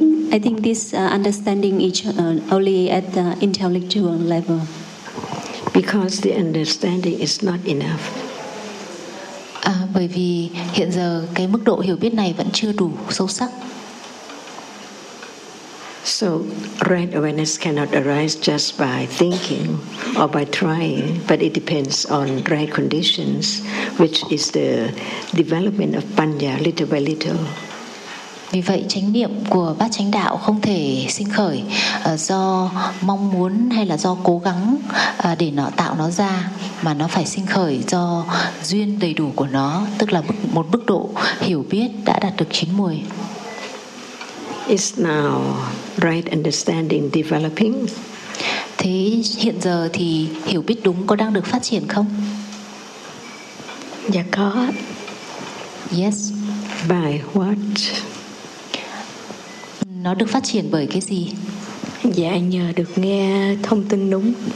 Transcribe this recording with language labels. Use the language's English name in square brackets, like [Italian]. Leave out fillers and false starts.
[English] I think this understanding is only at the intellectual level. Because the understanding is not enough. [Vietnamese] Bởi vì hiện giờ cái mức độ hiểu biết này vẫn chưa đủ sâu sắc. [English] So right awareness cannot arise just by thinking or by trying, but it depends on right conditions, which is the development of panya little by little. [Vietnamese] Vì vậy chánh niệm của bát chánh đạo không thể sinh khởi do mong muốn hay là do cố gắng để nó tạo nó ra, mà nó phải sinh khởi do duyên đầy đủ của nó, tức là một mức độ hiểu biết đã đạt được chín mùi. [English] Is now right understanding developing? [Vietnamese] Thế hiện giờ thì hiểu biết đúng có đang được phát triển không? Dạ có. [English] Yes. By what? [Vietnamese] Nó được phát triển bởi cái gì? Dạ nhờ được nghe thông tin đúng.